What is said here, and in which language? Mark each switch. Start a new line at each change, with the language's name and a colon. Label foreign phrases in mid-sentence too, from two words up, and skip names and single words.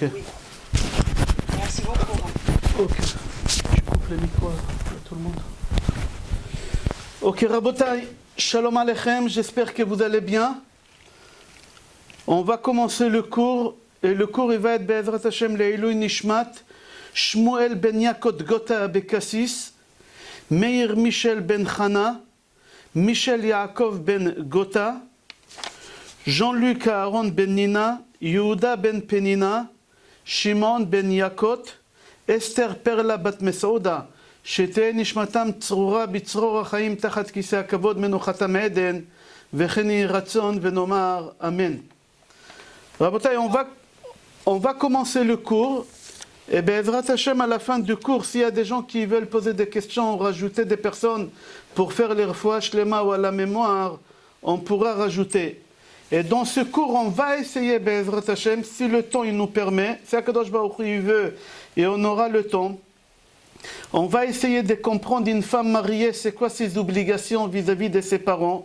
French: Oui. Merci beaucoup. Ok, tu coupes les micros à tout le monde. Ok,
Hebrew: רבותיי, שלום עליכם,
French: j'espère que vous allez bien. On va commencer le cours, et le cours il va être
Hebrew: בעזרת השם לעילוי Nishmat, Shmuel Ben Yakot Gota Abekassis, Meir Michel Ben Chana, Michel Yaakov Ben Gota, Jean-Luc Aaron Ben Nina, Yehuda Ben Penina, Shimon Ben Yakot, Esther Perla Bat Mesouda, שתהא נשמתם צרורה בצרור החיים תחת כיסא הכבוד מנוחתם עדן, וכן יהי רצון ונאמר אמן. רבותיי,
French: on va commencer le cours, et
Hebrew: בעזרת השם,
French: à la fin du cours, s'il y a des gens qui veulent poser des questions ou rajouter des personnes pour faire les
Hebrew: רפואה שלמה
French: ou à la mémoire, on pourra rajouter. Et dans ce cours, on va essayer,
Hebrew: בעזרת השם,
French: si le temps il nous permet, si
Hebrew: הקדוש ברוך הוא
French: veut, et on aura le temps, on va essayer de comprendre une femme mariée, c'est quoi ses obligations vis-à-vis de ses parents.